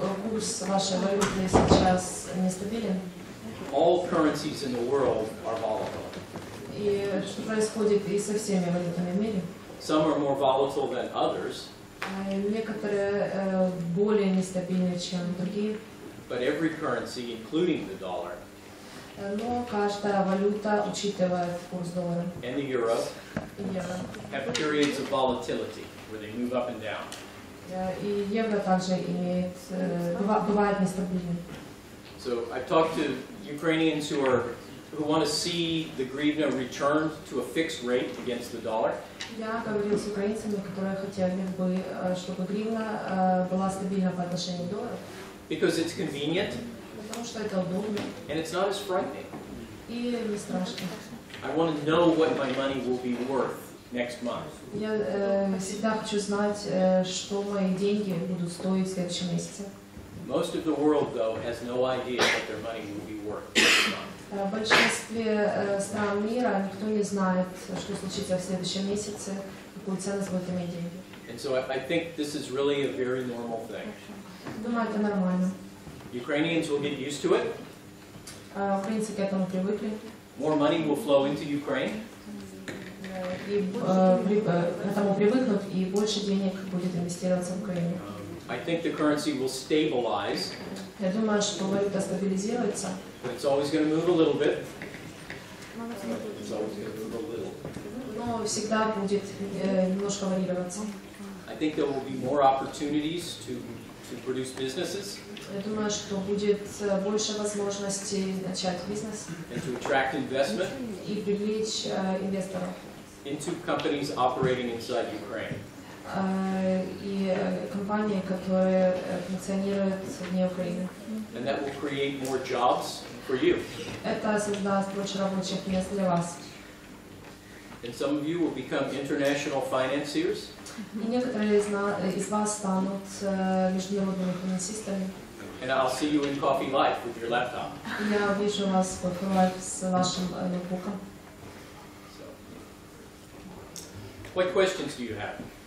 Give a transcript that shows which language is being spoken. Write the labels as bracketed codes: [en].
[ru] Курс вашей валюты сейчас нестабилен. [en] All currencies in the world are volatile. [ru] И что происходит и со всеми валютами в мире. [en] Some are more volatile than others, [ru] Некоторые более нестабильны, чем другие. [en] but every currency, including the dollar [ru] Но каждая валюта учитывает курс доллара [en] and the euro, [ru] и евро. [en] have periods of volatility where they move up and down. [ru] И евро также имеет, бывает нестабильным. [en] So I've talked to Ukrainians who want to see the hryvnia returned to a fixed rate against the dollar. [ru] Я говорил с украинцами, которые хотели бы, чтобы гривна была стабильна по отношению к доллару. [en] Because it's convenient [ru] Потому что это удобно [en] and it's not as frightening. [ru] и не страшно. [en] I want to know what my money will be worth next month. [ru] Я всегда хочу знать, что мои деньги будут стоить в следующем месяце. [en] Most of the world, though, has no idea what their money will be worth next month. [ru] В большинстве стран мира никто не знает, что случится в следующем месяце, какую ценность будут иметь деньги. [en] And so I think this is really a very normal thing. [ru] Думаю, это нормально. [en] Ukrainians will get used to it. [ru] Украинцы к этому привыкли. [en] More money will flow into Ukraine. [ru] И к этому привыкнут, и больше денег будет инвестироваться в Украину. [en] I think the currency will stabilize, [ru] Я думаю, что валюта стабилизируется, [en] but it's always going to move a little bit. It's always going to move a little. [ru] но всегда будет немножко варьироваться. [en] I think there will be more opportunities to produce businesses [ru] Я думаю, что будет больше возможностей начать бизнес [en] and to attract investment [ru] и привлечь инвесторов. [en] into companies operating inside Ukraine. [ru] И компании, которые функционируют вне Украины. [en] And that will create more jobs for you. [ru] Это создаст больше рабочих мест для вас. [en] And some of you will become international financiers. [ru] И некоторые из вас станут международными финансистами. [en] And I'll see you in Coffee Life with your laptop. [ru] Я увижу вас в Coffee Life с вашим ноутбуком. [en] So, what questions do you have?